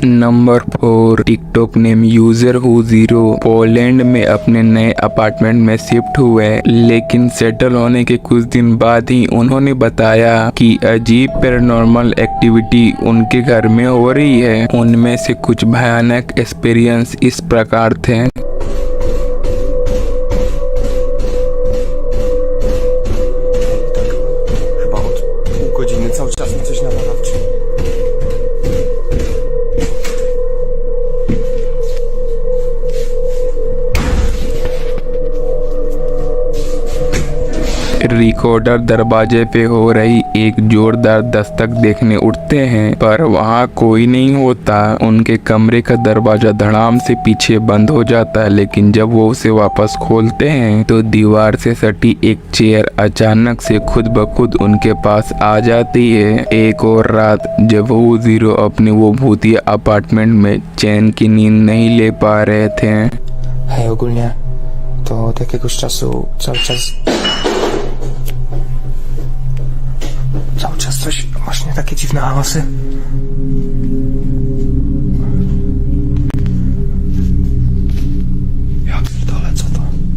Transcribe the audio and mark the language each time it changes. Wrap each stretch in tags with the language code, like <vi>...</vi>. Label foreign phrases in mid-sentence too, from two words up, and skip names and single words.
<hi>नंबर 4, टिकटॉक नेम यूजर हु जीरो पोलैंड में अपने नए अपार्टमेंट में शिफ्ट हुए, लेकिन सेटल होने के कुछ दिन बाद ही उन्होंने बताया कि अजीब</hi> <en>paranormal activity</en> <hi>उनके घर में हो रही है। उनमें से कुछ भयानक एक्सपीरियंस इस प्रकार थे।</hi> <pl>Chyba od pół godziny cały czas mi coś nawala w drzwi.</pl> <hi>रिकॉर्डर दरवाजे पे हो रही एक जोरदार दस्तक देखने उठते हैं पर वहाँ कोई नहीं होता। उनके कमरे का दरवाजा धड़ाम से पीछे बंद हो जाता है, लेकिन जब वो उसे वापस खोलते हैं तो दीवार से सटी एक चेयर अचानक से खुद ब खुद उनके पास आ जाती है। एक और रात जब वो जीरो अपने वो भूतिया अपार्टमेंट में चैन की नींद नहीं ले पा रहे थे।</hi> <pl>Hej, ogólnie to od jakiegoś czasu cały czas coś, masz nie takie dziwne hałasy? Ja pierdolę, co to?</pl>